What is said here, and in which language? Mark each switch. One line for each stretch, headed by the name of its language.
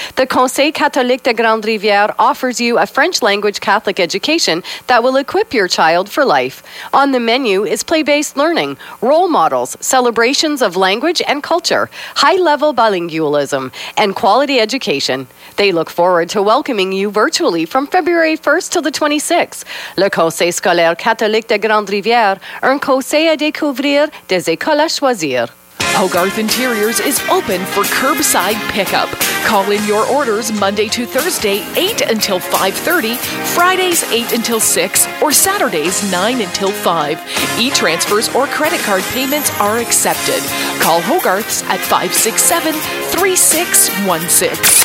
English: The Conseil Catholique de Grande Rivière offers you a French language Catholic education that will equip your child for life. On the menu is play-based learning, role models, celebrations of language and culture, high-level bilingualism, and quality education. They look forward to welcoming you virtually from February 1st till the 26th.
French: Le Conseil Scolaire Catholique de Grande Rivière, un conseil à découvrir des écoles à choisir.
English: Hogarth Interiors is open for curbside pickup. Call in your orders Monday to Thursday, 8 until 5:30, Fridays, 8 until 6, or Saturdays, 9 until 5. E-transfers or credit card payments are accepted. Call Hogarth's at 567-3616.